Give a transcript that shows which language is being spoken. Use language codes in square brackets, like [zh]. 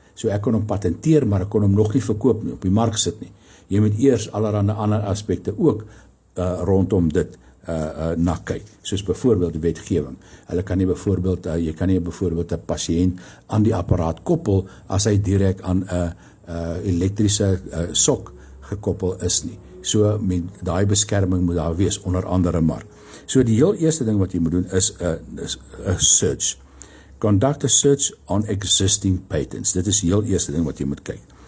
[af] So ek kon hom patenteer, maar ek kon hom nog nie verkoop nie, op die mark sit nie. Jy moet eers allerhande ander aspekte ook rondom dit na kyk, soos byvoorbeeld die wetgewing. Hulle kan nie byvoorbeeld, jy kan nie byvoorbeeld 'n pasiënt aan die apparaat koppel as hy direk aan 'n elektriese sok gekoppel is nie. So met daai beskerming moet daar wees, onder andere maar. So die heel eerste ding wat jy moet doen is 'n search. [en] Conduct a search on existing patents. [af] Dit is die heel eerste ding wat jy moet kyk.